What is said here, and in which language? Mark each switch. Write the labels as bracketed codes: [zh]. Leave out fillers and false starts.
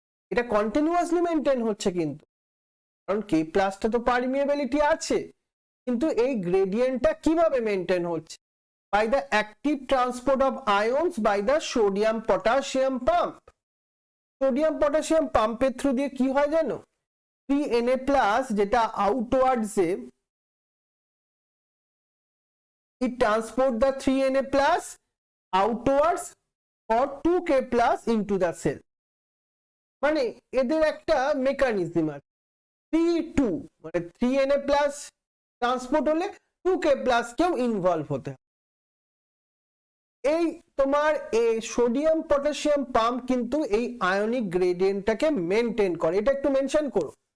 [bn] এটা continuously maintain হচ্ছে, কিন্তু কারণ K প্লাসটা তো পারমিয়েবিলিটি আছে, কিন্তু এই গ্রেডিয়েন্টটা কিভাবে মেনটেন হচ্ছে? [en] By the active transport of ions by the sodium potassium pump. [bn] Sodium potassium পাম্পের থ্রু দিয়ে কি হয় জানো? 3Na প্লাস যেটা আউটওয়ার্ডসে, [en] it transport the 3Na plus outwards or 2K plus into the cell। [bn] মানে এদের একটা মেকানিজম আছে, 3-2, মানে 3Na plus ট্রান্সপোর্ট হলে 2K plus কেও ইনভলভ হতে হয়। এই তোমার এই সোডিয়াম পটাশিয়াম পাম্প কিন্তু এই আয়নিক গ্রেডিয়েন্টটাকে মেনটেন করে, এটা একটু মেনশন করো।